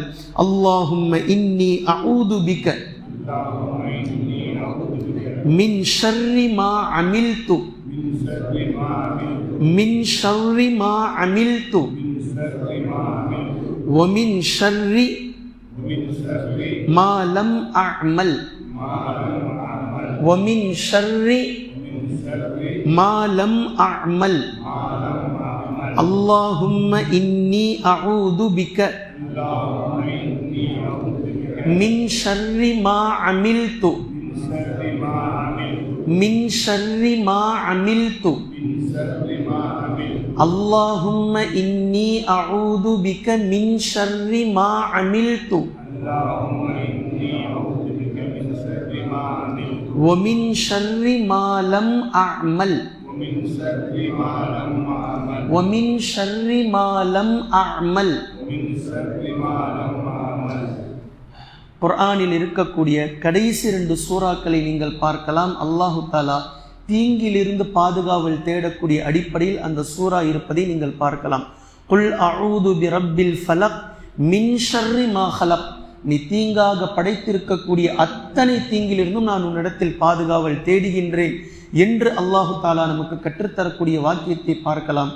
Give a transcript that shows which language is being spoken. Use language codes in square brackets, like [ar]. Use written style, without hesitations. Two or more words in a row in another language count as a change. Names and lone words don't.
[ar] اللهم إني أعوذ بك من شر ما عملت من شر ما عملت ومن شر ما لم أعمل ومن شر ما لم أعمل اللهم إني أعوذ بك من شر ما عملت من شر ما عملت اللهم إني أعوذ بك من شر ما عملت ومن شر ما لم أعمل ومن شر ما لم أعمل. [ta] குர்ஆனில் இருக்கக்கூடிய கடைசி 2 சூறாக்களை நீங்கள் பார்க்கலாம். அல்லாஹு தஆலா தீங்கிலிருந்து பாதுகாவல் தேடக்கூடிய அடிப்படையில் அந்த சூரா இருப்பதை நீங்கள் பார்க்கலாம். [ar] قل أعوذ برب الفلق من شر ما خلق, [ta] நீ தீங்காக படைத்திருக்கக்கூடிய அத்தனை தீங்கிலிருந்தும் நான் உன்னிடத்தில் பாதுகாவல் தேடுகின்றேன் என்று அல்லாஹு தஆலா நமக்கு கற்றுத்தரக்கூடிய வாக்கியத்தை பார்க்கலாம்.